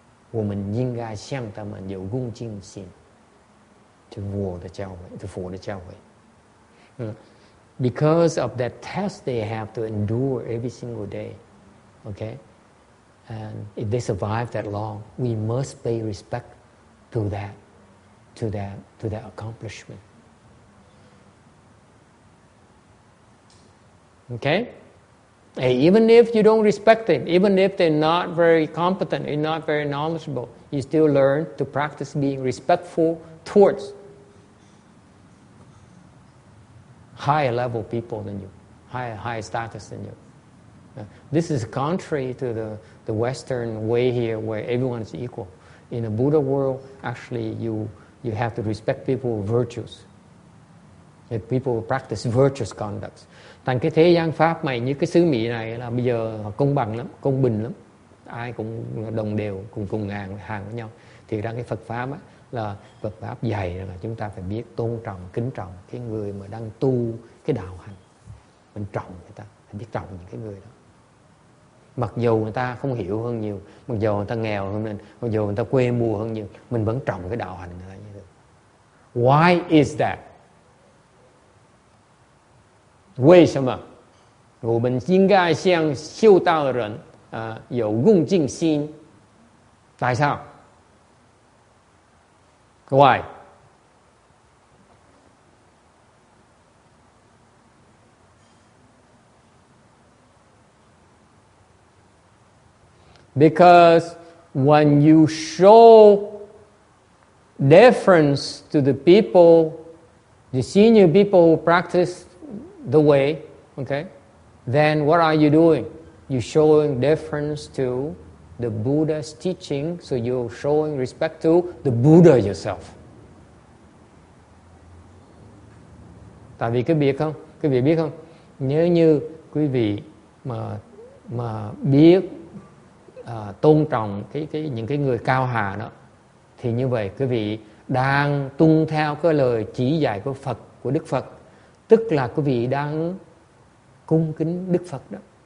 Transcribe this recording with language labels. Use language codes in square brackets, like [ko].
[zh] 我们应该向他们有恭敬心，就佛的教诲。 [en] Because of that test they have to endure every single day, okay? And if they survive that long, we must pay respect to that accomplishment. Okay? And even if you don't respect them, even if they're not very competent and not very knowledgeable, you still learn to practice being respectful towards higher level people than you, higher status than you. This is contrary to the Western way here, where everyone is equal. In a Buddha world, actually, you have to respect people's virtues. If people practice virtuous conduct. [vi] Thành cái thế gian pháp này, như cái xứ Mỹ này là bây giờ họ công bằng lắm, công bình lắm, ai cũng đồng đều, cùng hàng với nhau. Thì ra cái Phật pháp á, là Phật pháp dạy là chúng ta phải biết tôn trọng, kính trọng cái người mà đang tu cái đạo hành. Mình trọng người ta, phải biết trọng những cái người đó. Mặc dù người ta không hiểu hơn nhiều, mặc dù người ta nghèo hơn mình, mặc dù người ta quê mùa hơn nhiều, mình vẫn trọng cái đạo hành người ta như thế. [en] Why is that? [zh] 为什么我们应该向修道的人有恭敬心？ [vi] Tại sao? [en] Why? Because when you show deference to the people, the senior people who practice the way, okay, then what are you doing? You're showing deference to the Buddha's teaching, so you're showing respect to the Buddha yourself. [vi] Tại vì quý vị biết không, nếu như quý vị mà biết tôn trọng những cái người cao hà đó, thì như vậy quý vị đang tuân theo cái lời chỉ dạy của Phật, của Đức Phật, tức là quý vị đang cung kính Đức Phật đó.